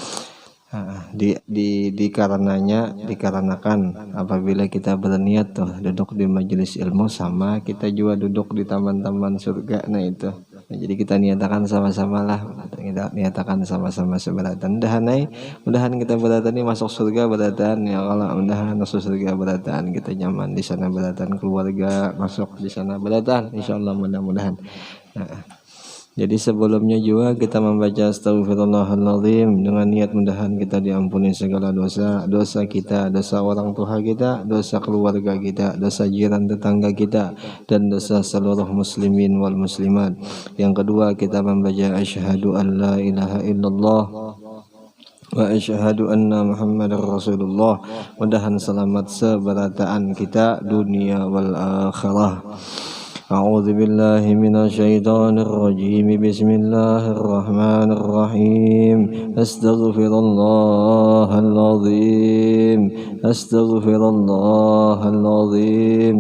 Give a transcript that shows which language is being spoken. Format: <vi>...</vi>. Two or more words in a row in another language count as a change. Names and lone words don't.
<bjn>Dikarenakan apabila kita berniat tuh duduk di majelis ilmu sama kita juga duduk di taman-taman surga. Nah itu. Nah, jadi kita niatakan sama-sama lah, kita niatakan sama-sama seberatan. Mudahan kita beratan ini masuk surga beratan ya Allah, mudahan masuk surga beratan, kita nyaman di sana beratan, keluarga masuk di sana beratan, insyaallah mudah-mudahan. Nah, jadi sebelumnya juga kita membaca Astaghfirullahaladzim dengan niat mudahan kita diampuni segala dosa kita, dosa orang tua kita, dosa keluarga kita, dosa jiran tetangga kita, dan dosa seluruh</bjn> <ar>المسلمين والمسلمات.</ar> <bjn>Yang kedua kita membaca</bjn> <ar>أشهد أن لا إله إلا الله وأشهد أن محمدا رسول الله.</ar> <bjn>Mudahan selamat seberataan kita</bjn> <ar>الدنيا والآخرة. أعوذ بالله من الشيطان الرجيم. بسم الله الرحمن الرحيم أستغفر الله العظيم. أستغفر الله العظيم.</ar>